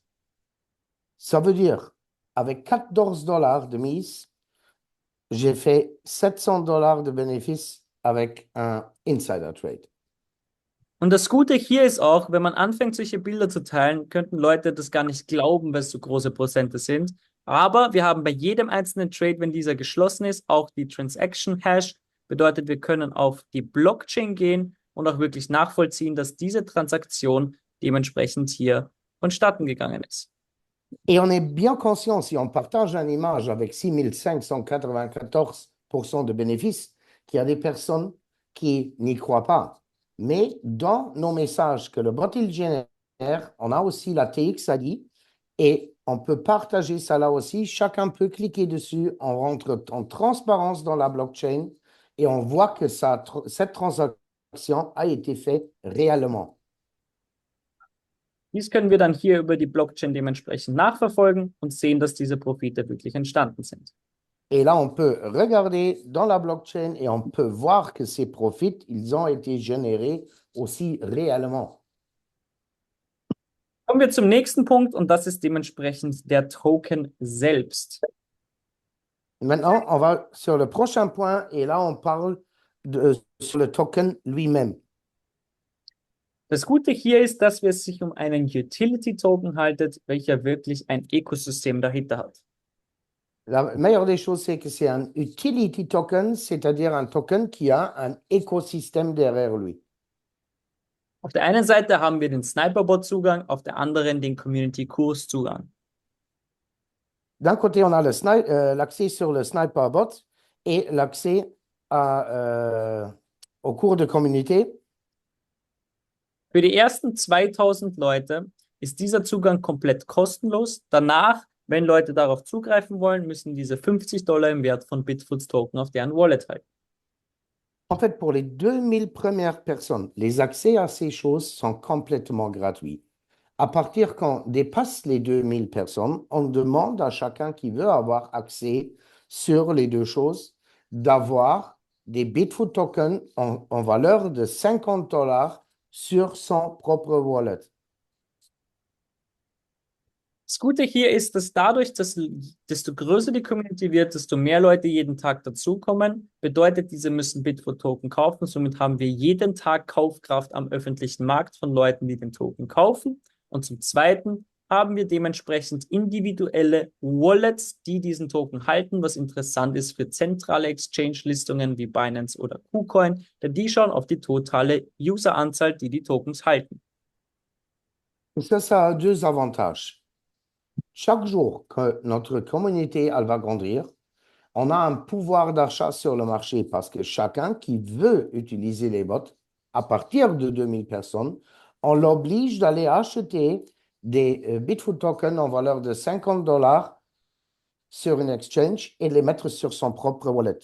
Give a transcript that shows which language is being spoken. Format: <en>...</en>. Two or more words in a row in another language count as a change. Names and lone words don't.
<fr>Ça veut dire, avec 14 $ de mise, j'ai fait 700 $ de bénéfice avec un</fr> <en>Insider Trade.</en> <de>Und das Gute hier ist auch, wenn man anfängt, solche Bilder zu teilen, könnten Leute das gar nicht glauben, weil es so große Prozente sind. Aber wir haben bei jedem einzelnen Trade, wenn dieser geschlossen ist, auch die</de> <en>Transaction Hash.</en> <de>Bedeutet, wir können auf die Blockchain gehen und auch wirklich nachvollziehen, dass diese Transaktion dementsprechend hier vonstatten gegangen ist.</de> <fr>Et on est bien conscient, si on partage une image avec 6.594% de bénéfices, qu'il y a des personnes qui n'y croient pas. Mais dans nos messages que le bot il génère, on a aussi la TXID et on peut partager ça là aussi. Chacun peut cliquer dessus, on rentre en transparence dans la blockchain et on voit que cette transaction a été faite réellement.</fr> <de>Dies können wir dann hier über die Blockchain dementsprechend nachverfolgen und sehen, dass diese Profite wirklich entstanden sind.</de> <fr>Et là, on peut regarder dans la blockchain et on peut voir que ces profits, ils ont été générés aussi réellement.</fr> <de>Kommen wir zum nächsten Punkt und das ist dementsprechend der Token selbst.</de> <fr>Maintenant, on va sur le prochain point et là, on parle sur le token lui-même.</fr> <de>Das Gute hier ist, dass es sich um einen Utility-Token handelt, welcher wirklich ein Ökosystem dahinter hat.</de> <fr>La meilleure des choses, c'est que c'est un</fr> <en>utility token,</en> <fr>c'est-à-dire un token qui a un écosystème derrière lui.</fr> <de>Auf der einen Seite haben wir den Sniperbot-Zugang, auf der anderen den Community-Kurs-Zugang.</de> <fr>D'un côté, on a l'accès sur le Sniperbot et l'accès au cours de communauté.</fr> <de>Für die ersten 2000 Leute ist dieser Zugang komplett kostenlos. Danach, wenn Leute darauf zugreifen wollen, müssen diese $50 im Wert von Bitfoots Token auf deren Wallet halten.</de> <fr>En fait, pour les 2000 premières personnes, les accès à ces choses sont complètement gratuits. À partir quand on dépasse les 2000 personnes, on demande à chacun qui veut avoir accès sur les deux choses d'avoir des Bitfoot tokens en valeur de 50 $ sur son propre wallet.</fr> <de>Das Gute hier ist, dass dadurch, dass desto größer die Community wird, desto mehr Leute jeden Tag dazukommen. Bedeutet, diese müssen Bitfoot-Token kaufen. Somit haben wir jeden Tag Kaufkraft am öffentlichen Markt von Leuten, die den Token kaufen. Und zum Zweiten haben wir dementsprechend individuelle Wallets, die diesen Token halten, was interessant ist für zentrale Exchange-Listungen wie Binance oder KuCoin, denn die schauen auf die totale User-Anzahl, die die Tokens halten.</de> <fr>Et ça a deux avantages. Chaque jour que notre communauté elle va grandir, on a un pouvoir d'achat sur le marché parce que chacun qui veut utiliser les bots, à partir de 2000 personnes, on l'oblige d'aller acheter des Bitfoot tokens en valeur de 50 $ sur une exchange et les mettre sur son propre wallet.</fr>